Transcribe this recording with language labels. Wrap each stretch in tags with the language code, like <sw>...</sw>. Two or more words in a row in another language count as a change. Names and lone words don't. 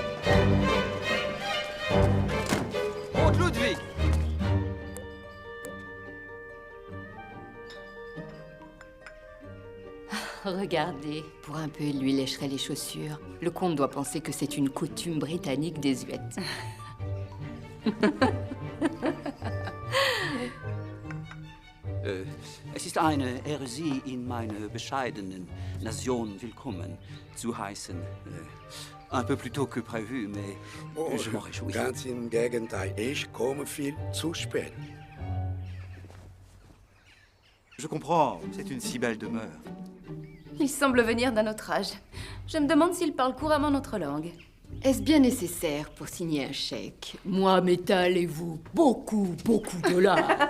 <fr>Haute Ludwig! Regardez, pour un peu, il lui lécherait les chaussures. Le comte doit penser que c'est une coutume britannique désuète.</fr> <de>Es ist eine Ehre, Sie in meine bescheidenen Nation willkommen zu heißen.</de> <fr>Un peu plus tôt que prévu, mais je m'en réjouis.</fr> <de>Ganz im Gegenteil, ich komme viel zu spät.</de> <fr>Je comprends, c'est une si belle demeure. Il semble venir d'un autre âge. Je me demande s'il parle couramment notre langue. Est-ce bien nécessaire pour signer un chèque? Moi, métal et vous, beaucoup, beaucoup de dollars.</fr>